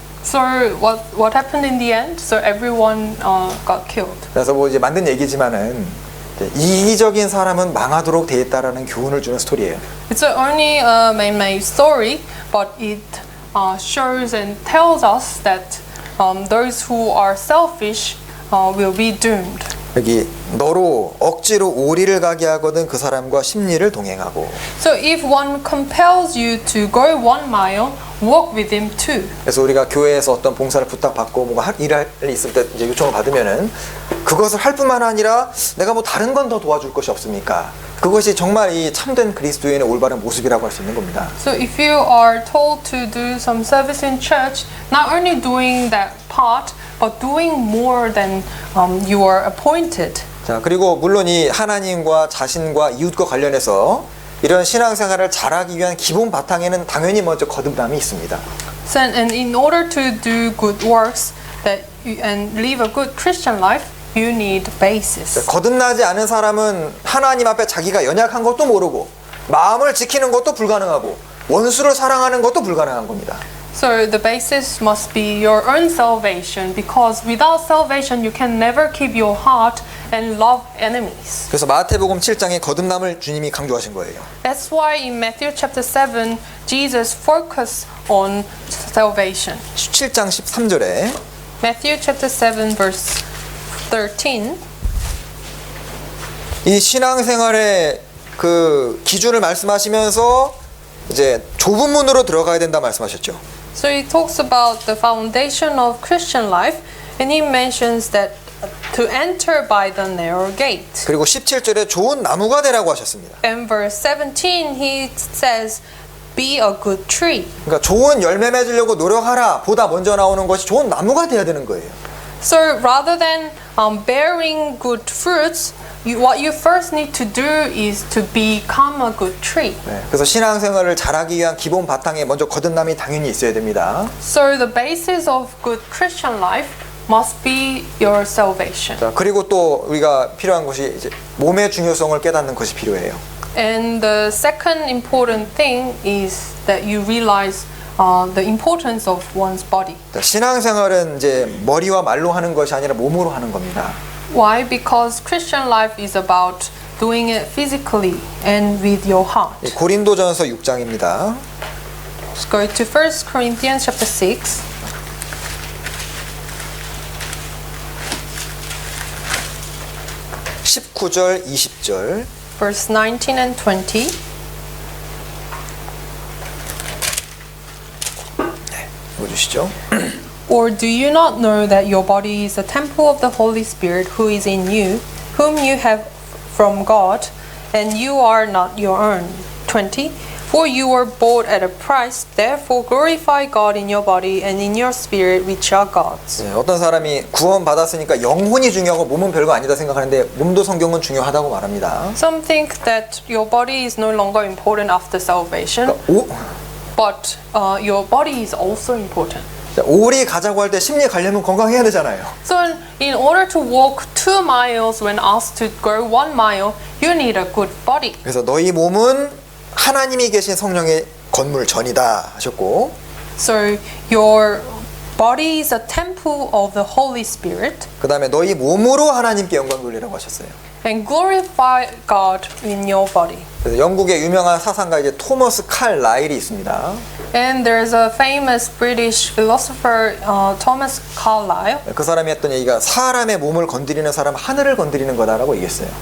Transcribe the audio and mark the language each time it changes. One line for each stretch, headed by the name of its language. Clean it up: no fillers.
English: So what happened in the end? So everyone got killed.
Korean: 그래서 뭐 이제 만든 얘기지만은 이기적인 사람은 망하도록 돼 있다라는 교훈을 주는 스토리예요.
English: It's only a man-made story, but it shows and tells us that those who are selfish will be doomed.
Korean: 여기 너로 억지로 오리를 가게 하거든 그 사람과 십리를 동행하고.
English: So if one compels you to go 1 mile, walk with him too.
Korean: 그래서 우리가 교회에서 어떤 봉사를 부탁받고 뭐가 일할 일이 있을 때 이제 요청을 받으면은 그것을 할 뿐만 아니라 내가 뭐 다른 건 더 도와줄 것이 없습니까? 그것이 정말 이 참된 그리스도인의 올바른 모습이라고 할 수 있는 겁니다.
English: So if you are told to do some service in church, not only doing that part, but doing more than you are appointed.
Korean: 자, 그리고 물론 이 하나님과 자신과 이웃과 관련해서 이런 신앙생활을 잘하기 위한 기본 바탕에는 당연히 먼저 거듭남이 있습니다.
English: So, and in order to do good works and live a good Christian life, you need basis.
Korean: 거듭나지 않은 사람은 하나님 앞에 자기가 연약한 것도 모르고 마음을 지키는 것도 불가능하고 원수를 사랑하는 것도 불가능한 겁니다.
English: So the basis must be your own salvation, because without salvation you can never keep your heart and love enemies.
Korean: 그래서 마태복음 7장에 거듭남을 주님이 강조하신 거예요.
English: That's why in Matthew chapter 7 Jesus focused on salvation.
Korean: 7장 13절에
English: Matthew chapter 7 verse 13.
Korean: 이 신앙생활의 그 기준을 말씀하시면서 이제 좁은 문으로 들어가야 된다 말씀하셨죠.
English: So he talks about the foundation of Christian life, and he mentions that to enter by the narrow gate.
Korean: 그리고 17절에 좋은 나무가 되라고 하셨습니다.
English: In verse 17 he says, be a good tree.
Korean: 그러니까 좋은 열매 맺으려고 노력하라 보다 먼저 나오는 것이 좋은 나무가 돼야 되는 거예요.
English: So rather than bearing good fruits, what you first need to do is to become a good tree.
Korean: 네, 그래서 신앙생활을 잘하기 위한 기본 바탕에 먼저 거듭남이 당연히 있어야 됩니다.
English: So the basis of good Christian life must be your salvation.
Korean: 자, 그리고 또 우리가 필요한 것이 이제 몸의 중요성을 깨닫는 것이 필요해요.
English: And the second important thing is that you realize the importance of one's body.
Korean: 자, 신앙생활은 이제 머리와 말로 하는 것이 아니라 몸으로 하는 겁니다.
English: Why? Because Christian life is about doing it physically and with your heart.
Korean: 고린도전서 6장입니다.
English: Let's go to 1 Corinthians chapter 6.
Korean: (19절) (20절)
English: Verse 19 and 20.
Korean: 읽어주시죠.
English: Or do you not know that your body is a temple of the Holy Spirit who is in you, whom you have from God, and you are not your own? 20. For you were bought at a price, therefore glorify God in your body and in your spirit which are God's.
Korean: 네, 어떤 사람이 구원 받았으니까 영혼이 중요하고 몸은 별거 아니다 생각하는데 몸도 성경은 중요하다고 말합니다.
English: Some think that your body is no longer important after salvation, but your body is also important.
Korean: 오리 가자고 할 때 심리 가려면 건강해야 되잖아요.
English: So in order to walk 2 miles when asked to go 1 mile, you need a good body.
Korean: 그래서 너희 몸은 하나님이 계신 성령의 건물 전이다 하셨고,
English: So your body is a temple of the Holy Spirit,
Korean: 그 다음에 너희 몸으로 하나님께 영광 돌리라고 하셨어요.
English: and glorify God in your body.
Korean: 그래서 영국의 유명한 사상가 이제 토머스 칼 라일이 있습니다.
English: And there's a famous British philosopher, Thomas Carlyle.
Korean: 그 사람이 했던 얘기가 사람의 몸을 건드리는 사람 하늘을 건드리는 거다라고 얘기했어요.